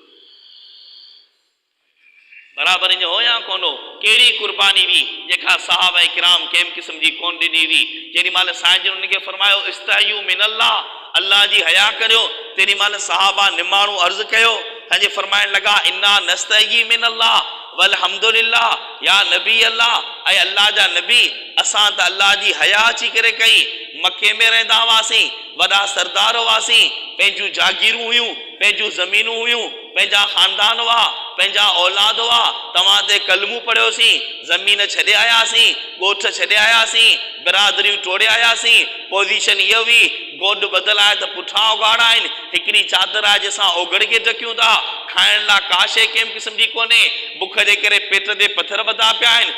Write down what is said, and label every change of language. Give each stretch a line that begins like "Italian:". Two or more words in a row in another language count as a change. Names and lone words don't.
Sindhi: बराबरि ईअं हो या कोन हो कहिड़ी क़ुर्बानी हुई जेका सहाबा किराम कंहिं क़िस्म जी कोन ॾिनी हुई। जेॾी महिल साईं जिन उनखे फरमायो
Arabic: استحيوا من الله
Sindhi: अल्लाह जी हया करियो तेॾी महिल सहाबा निमाणो अर्ज़ु कयो पंहिंजे फरमाइण लॻा
Arabic: إنا نستحيي من الله والحمد لله يا نبي الله
Sindhi: ऐं अल्लाह जा नबी असां त अल्लाह जी हया अची करे कई मके में रहंदा हुआसीं वॾा सरदार हुआसीं पंहिंजूं जागीरूं हुयूं पंहिंजूं ज़मीनूं हुयूं पंहिंजा ख़ानदान हुआ पंहिंजा औलाद हुआ तव्हां ते कलमू पढ़ियोसीं ज़मीन छॾे आयासीं ॻोठ छॾे आयासीं बिरादरियूं टोड़े आयासीं पोज़ीशन इहा हुई गोॾ बदल आहे त पुठा उघाड़ा आहिनि हिकिड़ी चादर आहे जंहिंसां ओघड़ खे ढकियूं था खाइण लाइ का शइ कंहिं क़िस्म जी कोन्हे बुख जे करे पेट ते पथर ॿधा पिया आहिनि।